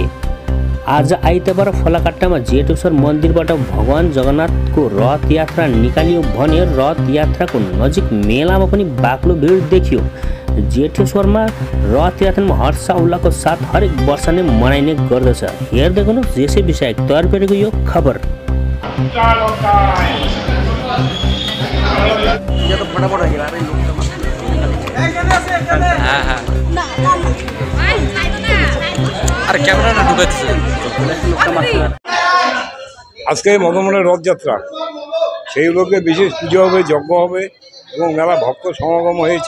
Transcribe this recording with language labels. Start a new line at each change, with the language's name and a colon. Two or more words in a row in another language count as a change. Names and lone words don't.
Nepali: आज आइतबार फलकट्टामा जेठेश्वर मन्दिरबाट भगवान जगन्नाथको रथ यात्रा निकालियो भने रथ यात्राको नजिक मेलामा पनि बाक्लो भिड देखियो। जेठेश्वरमा रथ यात्रामा हर्ष उल्लासको साथ हरेक वर्ष नै मनाइने गर्दछ। हेर्दै गर्नुहोस् यसै विषय तयार गरेको यो खबर।
Bangla: আজকে মদনমোহনের রথযাত্রা, সেই উপলক্ষে বিশেষ পুজো হবে, যজ্ঞ হবে এবং মেলা ভক্ত সমাগম হয়েছে।